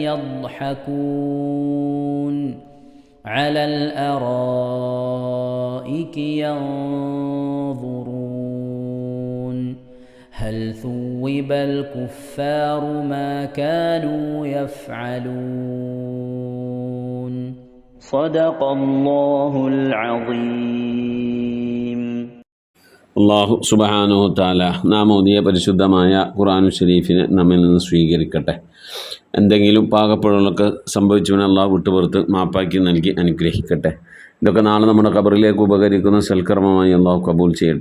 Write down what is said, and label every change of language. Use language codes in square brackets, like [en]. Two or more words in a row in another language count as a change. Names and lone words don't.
[ar] يضحكون على الأرائك ينظرون هل ثوب الكفار ما كانوا يفعلون صدق الله العظيم. الله سبحانه وتعالى [ml] നാം ഓതിയ പരിശുദ്ധമായ ഖുർആൻ ഷരീഫിനെ നമ്മിൽ നിന്ന് സ്വീകരിക്കട്ടെ. എന്തെങ്കിലും പാകപ്പിഴകളൊക്കെ സംഭവിച്ചവനെ അള്ളാഹു വിട്ടുപുറത്ത് മാപ്പാക്കി നൽകി അനുഗ്രഹിക്കട്ടെ. ഇതൊക്കെ നാളെ നമ്മുടെ ഖബറിലേക്ക് ഉപകരിക്കുന്ന സൽക്കർമ്മമായി അള്ളാഹു കബൂൽ ചെയ്യട്ടെ.